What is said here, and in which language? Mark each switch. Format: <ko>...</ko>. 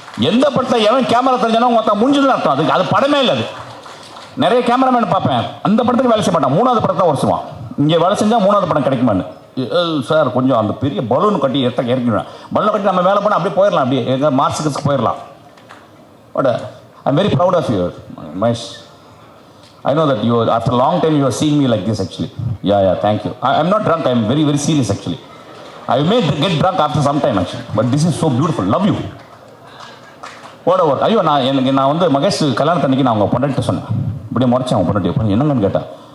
<ta>எந்த படத்தில் எவன் கேமரா தெரிஞ்சானோ மொத்தம் முடிஞ்சதுன்னு அர்த்தம். அது படமே இல்லை. அது நிறைய கேமராமேன் பார்ப்பேன், அந்த படத்துக்கு வேலை செய்ய மாட்டான், 3வது படத்தை வருஷம் இங்கே வேலை செஞ்சால் 3வது படம் கிடைக்குமான்னு. சார் கொஞ்சம் அந்த பெரிய பலூன் கட்டி இறக்கிடுவேன். பலூன் கட்டி நம்ம வேலை பண்ண அப்படியே போயிடலாம், அப்படியே எங்கள் மார்க்ஸுக்கு போயிடலாம்.</ta> <en>But I am very proud of you Mahesh. I know that you, after a long time, you are seeing me like this actually. Yeah, thank you. I'm not drunk, I'm very, very serious actually. I may get drunk after some time actually. But this is so beautiful, love you. Whatever.</en> <ta>ஐயோ நான் வந்து மகேஷ் கல்யாணத்தன்னைக்கு நான் அவங்க பொண்டாட்டி சொன்னேன். இப்படியே முறைச்சேன் அவங்க பொண்டாட்டி. என்னங்கன்னு கேட்டேன்.</ta>